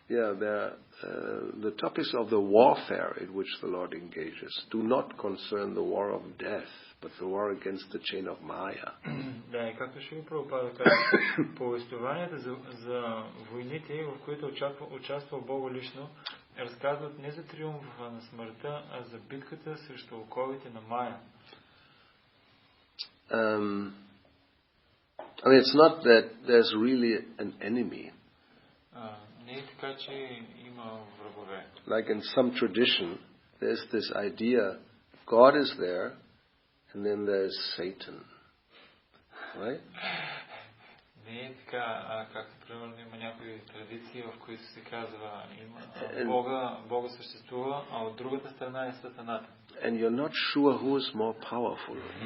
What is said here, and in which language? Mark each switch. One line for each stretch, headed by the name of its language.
English: Yeah, the topics of the warfare in which the Lord engages do not concern the war of death, but the war against the chain of Maya.
Bulgarian: Да, и както ще ви Прабхупада казва, повествованията за войните, в които участва Бога лично, разказват не за триумфа на смъртта, а за битката срещу оковите на Мая.
English: I mean, it's not that there's really an enemy.
Bulgarian: Не е така, че има врагове.
English: Like in some tradition, there's this idea, God is there, and then there's Satan. Right?
Bulgarian: Не е така, както примерно има някои традиции, в които се казва, Бога съществува, а от другата страна е Сатаната.
English: And you're not sure who is more powerful.